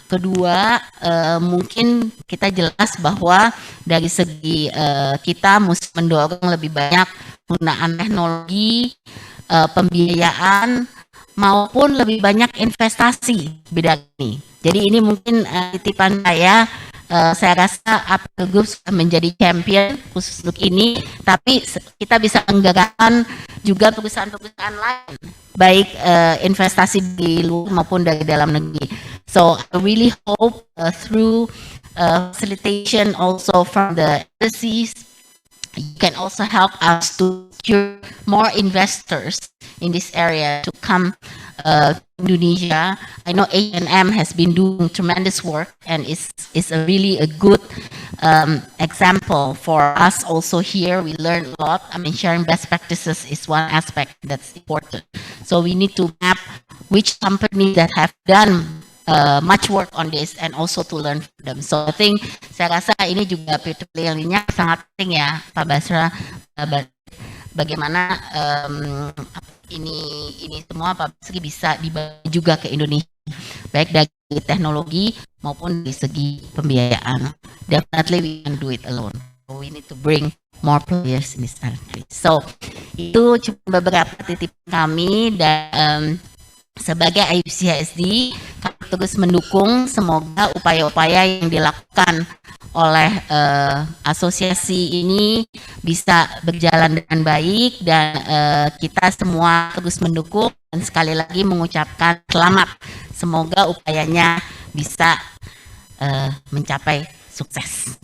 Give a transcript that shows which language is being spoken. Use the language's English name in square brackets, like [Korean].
[Indonesian] Kedua, mungkin kita jelas bahwa dari segi kita mesti mendorong lebih banyak penggunaan teknologi, pembiayaan, maupun lebih banyak investasi bidang ini. Jadi ini mungkin titipan saya rasa Apple Group sudah menjadi champion khusus untuk ini, tapi kita bisa menggerakkan juga perusahaan-perusahaan lain, baik investasi di luar maupun dari dalam negeri. [English] So I really hope through facilitation also from the embassies, you can also help us to secure more investors in this area to come Indonesia. I know H&M has been doing tremendous work and is a good example for us also here. We learn a lot. I mean, sharing best practices is one aspect that's important. So we need to map which companies that have done much work on this and also to learn from them. So I think [Indonesian] saya rasa ini juga peer-to-peer-nya sangat penting ya Pak Basra. bagaimana ini semua Pak Basuki bisa dibawa juga ke Indonesia, baik dari teknologi maupun dari segi pembiayaan. [English] Definitely we can do it alone. So we need to bring more players in this country. [Indonesian] So itu cuma beberapa titipan kami, dan sebagai IUCSD kami terus mendukung semoga upaya-upaya yang dilakukan oleh asosiasi ini bisa berjalan dengan baik, dan kita semua terus mendukung, dan sekali lagi mengucapkan selamat, semoga upayanya bisa mencapai sukses.